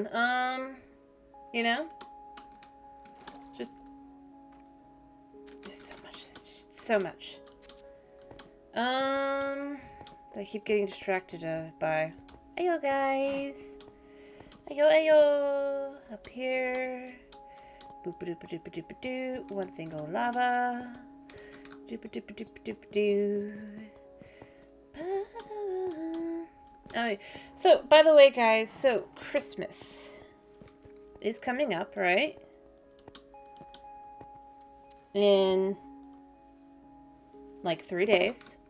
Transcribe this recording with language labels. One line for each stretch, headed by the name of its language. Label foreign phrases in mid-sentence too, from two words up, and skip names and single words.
English: You know? Just... There's so much. There's just so much. That I keep getting distracted by. Ayo, guys. Ayo, ayo. Up here. Boop doop doop doop doop. One thing go lava. Doop doop doop doop doo. Alright. So, by the way, guys, so Christmas is coming up, right? In like 3 days.